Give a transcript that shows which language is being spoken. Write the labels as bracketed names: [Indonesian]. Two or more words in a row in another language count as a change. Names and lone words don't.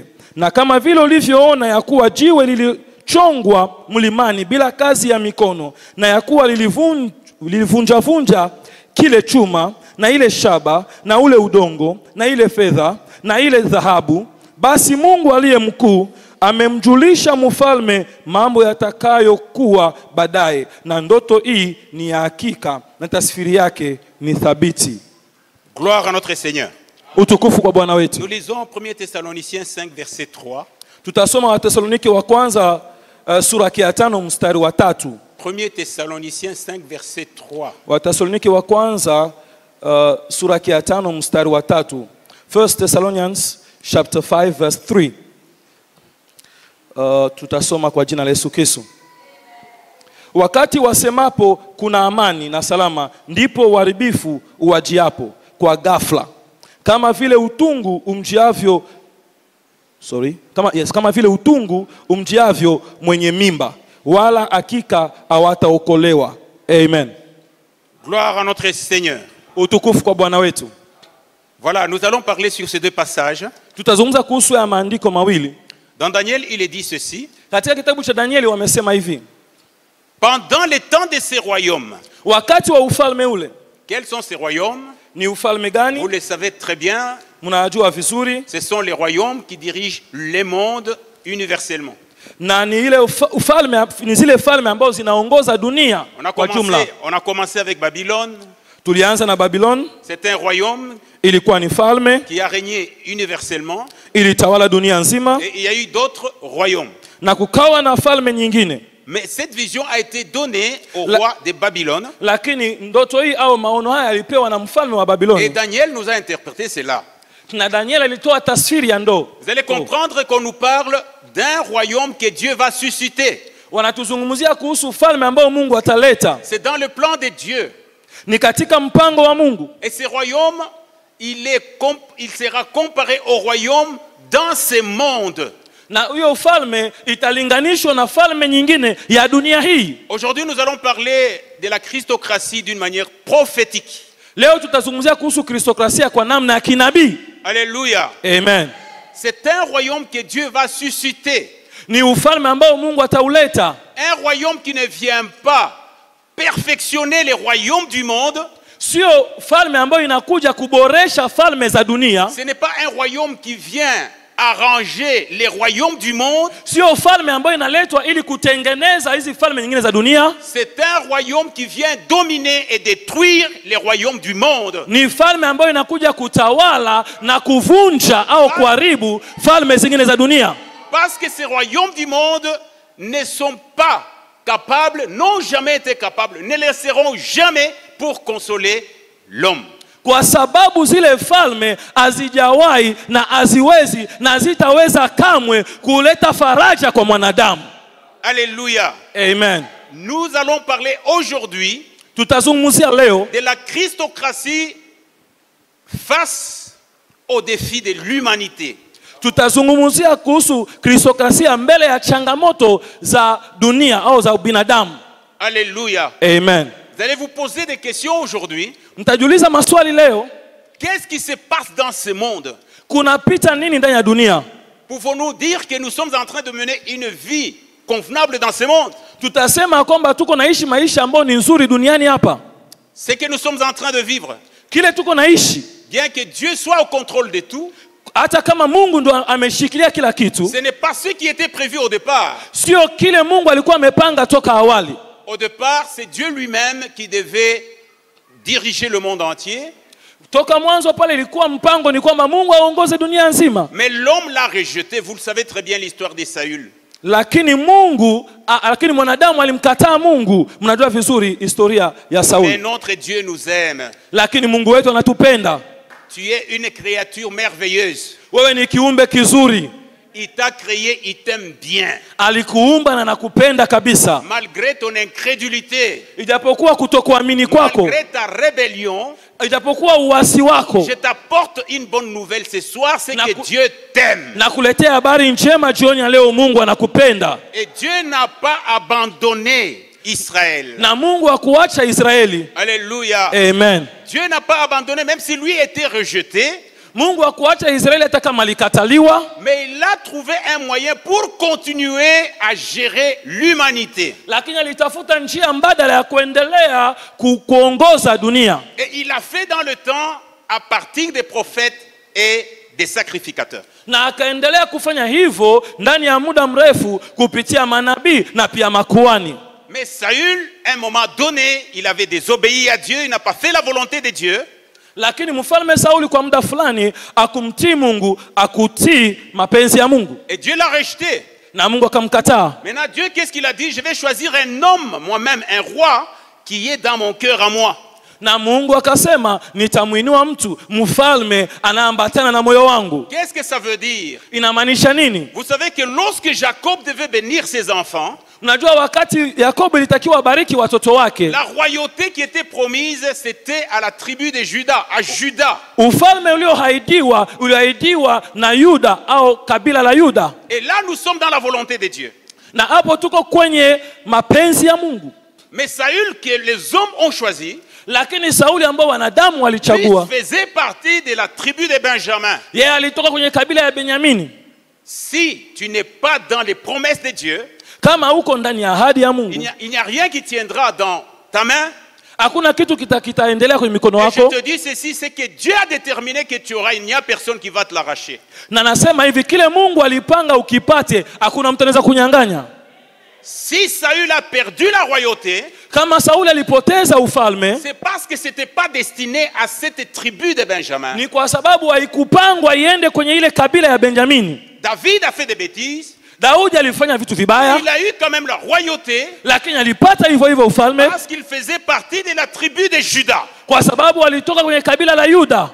[Swahili] Na kama vile ulivyoona ya kuwa jiwe lilichongwa mlimani bila kazi ya mikono, na ya kuwa lilivunja kile chuma na ile shaba na ule udongo na ile fedha na ile dhahabu, basi Mungu aliye mkuu amemjulisha mfalme mambo yatakayokuwa baadaye, na ndoto hii ni ya hakika na tafsiri yake ni thabiti. [French] Gloire à notre Seigneur. [Swahili] Utukufu kwa Bwana wetu. [French] Nous lisons 1 Thessaloniciens 5 verset 3. [Swahili] Tutasoma Wathesalonike wa kwanza sura ya 5 mstari wa 3. [French] 1 Thessaloniciens 5 verset 3. [Swahili] Wathesalonike wa kwanza sura ya 5 mstari wa 3. [English] 1 Thessalonians chapter 5 verse 3. [Swahili] Tutasoma kwa jina la Yesu Kristo. Wakati wasemapo kuna amani na salama, ndipo uharibifu uwajiapo kwa ghafla, kama vile utungu umjiavyo mwenye mimba, wala hakika hawataokolewa. Amen. [French] Gloire à notre Seigneur. [Swahili] Utukufu kwa Bwana wetu. [French] Voilà, nous allons parler sur ces deux passages. [Swahili] Tutazungumza kuhusu ya maandiko mawili. [French] Dans Daniel, il est dit ceci. [Swahili] Katika kitabu cha Danieli wamesema hivi. [French] Pendant les temps de ces royaumes. [Swahili] Wakati wa ufalme ule. [French] Quels sont ces royaumes? [Swahili] Ni ufalme gani? [French] Vous le savez très bien. [Swahili] Mnajua vizuri. [French] Ce sont les royaumes qui dirigent le monde universellement. [Swahili] Na ni ile ufalme, ni zile falme ambazo zinaongoza dunia kwa jumla. [French] On a commencé avec Babylone. [Swahili] Tulianza na Babylone. [French] C'est un royaume [Swahili] Ilikuwa ni falme [French] qui a régné universellement. [Swahili] Ilitawala dunia nzima. [French] Et il y a eu d'autres royaumes. [Swahili] Na kukawa na falme nyingine. [French] Mais cette vision a été donnée au roi de Babylone. [Swahili] Lakini ndoto hii au maono haya yalipewa na mfalme wa Babylone. [French] Et Daniel nous a interprété cela. [Swahili] Na Daniel alitoa tasfiri ya ndo. [French] Vous allez comprendre qu'on nous parle d'un royaume que Dieu va susciter. [Swahili] Wanatuzungumzia kuhusu ufalme ambao Mungu ataleta. [French] C'est dans le plan de Dieu. [Swahili] Ni katika mpango wa Mungu. [French] Et ce royaume, il sera comparé au royaume dans ce monde. [Swahili] Na huyo ufalme italinganishwa na falme nyingine ya dunia hii. [French] Aujourd'hui, nous allons parler de la Christocratie d'une manière prophétique. [Swahili] Leo tutazungumzia kuhusu kristokrasia kwa namna ya kinabii. [French] Alléluia. [Swahili] Amen. [French] C'est un royaume que Dieu va susciter. [Swahili] Ni ufalme ambao Mungu atauleta. [French] Un royaume qui ne vient pas perfectionner les royaumes du monde. [Swahili] Sio falme ambayo inakuja kuboresha falme za dunia. [French] Ce n'est pas un royaume qui vient arranger les royaumes du monde. [Swahili] Sio falme ambayo inaletwa ili kutengeneza hizi falme nyingine za dunia. [French] C'est un royaume qui vient dominer et détruire les royaumes du monde. [Swahili] Ni falme ambayo inakuja kutawala na kuvunja au kuharibu falme zingine za dunia. [French] Parce que ces royaumes du monde ne sont pas capables, n'ont jamais été capables, ne le seront jamais pour consoler l'homme. [Swahili] Kwa sababu zile falme hazijawahi na haziwezi na hazitaweza kamwe kuleta faraja kwa mwanadamu. [French] Alléluia. [Swahili] Amen. [French] Nous allons parler aujourd'hui [Swahili] tutazungumzia leo [French] de la Christocratie face aux défis de l'humanité. [Swahili] Tutazungumzia kuhusu kristokrasia mbele ya changamoto za dunia au za binadamu. [French] Alléluia. [Swahili] Amen. [French] Vous allez vous poser des questions aujourd'hui. [Swahili] Mtajiuliza maswali leo. [French] Qu'est-ce qui se passe dans ce monde? [Swahili] Kunapita nini ndani ya dunia? [French] Pouvons-nous dire que nous sommes en train de mener une vie convenable dans ce monde? [Swahili] Tutasema kwamba tuko naishi maisha ambayo ni nzuri duniani hapa? [French] Ce que nous sommes en train de vivre. [Swahili] Kile tuko naishi. [French] Bien que Dieu soit au contrôle de tout. [Swahili] Hata kama Mungu ndo ameshikilia kila kitu. [French] Ce n'est pas ce qui était prévu au départ. [Swahili] Sio kile Mungu alikuwa amepanga toka awali. [French] Au départ, c'est Dieu lui-même qui devait diriger le monde entier. [Swahili] Toka mwanzo pale ilikuwa mpango ni kwamba Mungu aongoze dunia nzima. [French] Mais l'homme l'a rejeté. Vous le savez très bien l'histoire de Saül. [Swahili] Lakini mwanadamu alimkataa Mungu. Mnajua vizuri historia ya Sauli. [French] Mais notre Dieu nous aime. [Swahili] Lakini Mungu wetu anatupenda. [French] Tu es une créature merveilleuse. [Swahili] Wewe ni kiumbe kizuri. [French] Il t'a créé, il t'aime bien. [Swahili] Alikuumba na nakupenda kabisa. [French] Malgré ton incrédulité. [Swahili] Ijapokuwa kutokuamini kwako. [French] Malgré ta rébellion. [Swahili] Ijapokuwa uasi wako. [French] Je t'apporte une bonne nouvelle ce soir, c'est que Dieu t'aime. [Swahili] Nakuletea habari njema jioni ya leo, Mungu anakupenda. [French] Et Dieu n'a pas abandonné Israël. [Swahili] Na Mungu hakuacha Israeli. [French] Alléluia. [Swahili] Amen. [French] Dieu n'a pas abandonné même si lui était rejeté. [Swahili] Mungu hakuacha Israeli hata kama alikataliwa. [French] Mais il a trouvé un moyen pour continuer à gérer l'humanité. [Swahili] Lakini alitafuta njia mbadala ya kuendelea kuongoza dunia. [French] Et il a fait dans le temps à partir des prophètes et des sacrificateurs. [Swahili] Na akaendelea kufanya hivyo ndani ya muda mrefu kupitia manabii na pia makuhani. [French] Mais Saül, à un moment donné, il avait désobéi à Dieu, il n'a pas fait la volonté de Dieu. [Swahili] Lakini mfalme Sauli kwa muda fulani akumtii Mungu, akutii mapenzi ya Mungu. [French] Et Dieu l'a rejeté. [Swahili] Na Mungu akamkataa. [French] Maintenant Dieu qu'est-ce qu'il a dit? Je vais choisir un homme moi-même, un roi qui est dans mon cœur à moi. [Swahili] Na Mungu akasema nitamuinua mtu mfalme anaambatana na moyo wangu. [French] Qu'est-ce que ça veut dire? [Swahili] Inamaanisha nini? [French] Vous savez que lorsque Jacob devait bénir ses enfants, [Swahili] unajua wakati Yakobo ilitakiwa bariki watoto wake, [French] la royauté qui était promise c'était à la tribu de Juda, à Juda. [Swahili] Ufalme ulioahidiwa na Yuda au kabila la Yuda. [French] Et là nous sommes dans la volonté de Dieu. [Swahili] Na hapo tuko kwenye mapenzi ya Mungu. [French] Mais Saül que les hommes ont choisi, [Swahili] Lakini Sauli ambao wanadamu [French] Lui [Swahili] walichagua, [French] faisait partie de la tribu de Benjamin. [Swahili] yeye alitoka kwenye kabila ya Benyamini. [French] Si tu n'es pas dans les promesses de Dieu, [Swahili] Kama uko ndani ya ahadi ya [French] il [Swahili] Mungu, [French] n'y a rien qui tiendra dans ta main. [Swahili] hakuna kitu kitaendelea kwenye mikono [French] Et je [Swahili] wako. [French] te dis ceci, c'est que Dieu a déterminé que tu auras, il n'y a personne qui va te l'arracher. [Swahili] Na nasema hivi, kile Mungu alipanga ukipate, hakuna mtu anaweza kunyang'anya. [French] Si Saül a perdu la royauté, [Swahili] Kama Sauli alipoteza ufalme, [French] c'est parce que ce n'était pas destiné à cette tribu de Benjamin. [Swahili] ni kwa sababu haikupangwa iende kwenye ile kabila ya Benjamini. [French] David a fait des bêtises. [Swahili] Daudi alifanya vitu vibaya, [French] Il a eu quand même la royauté [Swahili] lakini alipata hivyo hivyo ufalme [French] parce qu'il faisait partie de la tribu de Juda. [Swahili] kwa sababu alitoka kwenye kabila la Yuda.